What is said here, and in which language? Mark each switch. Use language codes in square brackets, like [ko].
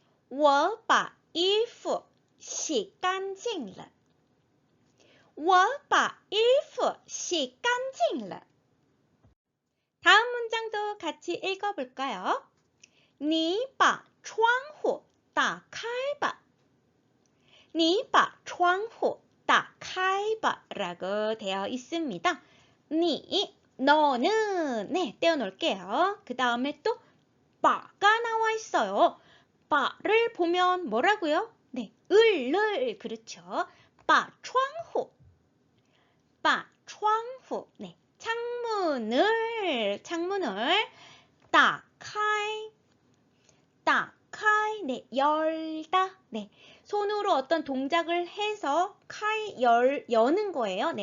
[zh] 我把衣服洗干净了。我把衣服洗干净了。 [ko] 다음 문장도 같이 읽어볼까요? [zh] 你把窗户打开吧。你把窗户打开吧 [ko] 라고 되어 있습니다. 你 너는 네 떼어놓을게요. 그 다음에 또 바가 나와 있어요. 바를 보면 뭐라고요? 네, 을 그렇죠. 바窗户 바窗户 네, 창문을 따카이 네, 열다 네, 손으로 어떤 동작을 해서 여는 거예요.